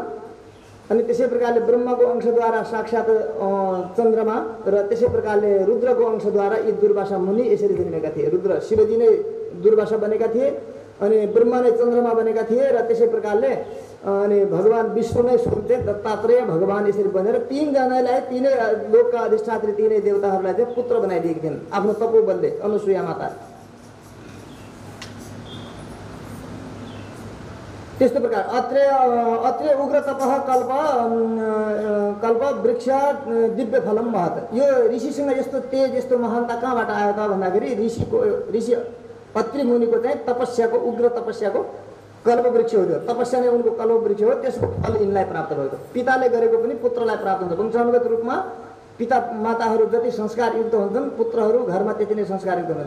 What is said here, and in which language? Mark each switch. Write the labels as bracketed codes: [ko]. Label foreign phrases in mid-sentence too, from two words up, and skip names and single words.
[ne] अनि त्यसै प्रकारले ब्रह्माको अंशद्वारा साक्षात चन्द्रमा र त्यसै प्रकारले रुद्रको अंशद्वारा यी दुर्वासा मुनि यसरी जन्मेका थिए रुद्र शिवजी नै दुर्वासा बनेका थिए अनि ब्रह्मा नै चन्द्रमा बनेका थिए र त्यसै प्रकारले अनि भगवान विष्णु नै स्वयं चाहिँ दत्तात्रेय भगवान यसरी बनेर तीनजनालाई तीनै लोकका अधिष्ठात्री तीनै देवताहरूलाई चाहिँ पुत्र बनाइदिएका थिइन् आफ्नो तपोबलले अनुसुया माता। त्यस्तो प्रकार [sa] अत्रे उग्र तपः कल्प वृक्ष दिव्य फलम महत। [ne] यो ऋषिसँग यस्तो तेज यस्तो महानता कहाँबाट आयो त भन्दाखेरि ऋषि अत्रि मुनिको चाहिँ तपस्याको उग्र तपस्याको कल्प वृक्ष हो। त्यो तपस्या नै उनको कल्प वृक्ष हो। त्यसको फल यिनलाई प्राप्त भएको। पिताले गरेको पनि पुत्रलाई प्राप्त हुन्छ। वंशानुगत रूपमा पिता माताहरू जति संस्कारयुक्त हुन्छन् पुत्रहरू घरमा त्यति नै संस्कारयुक्त हुन्छन्।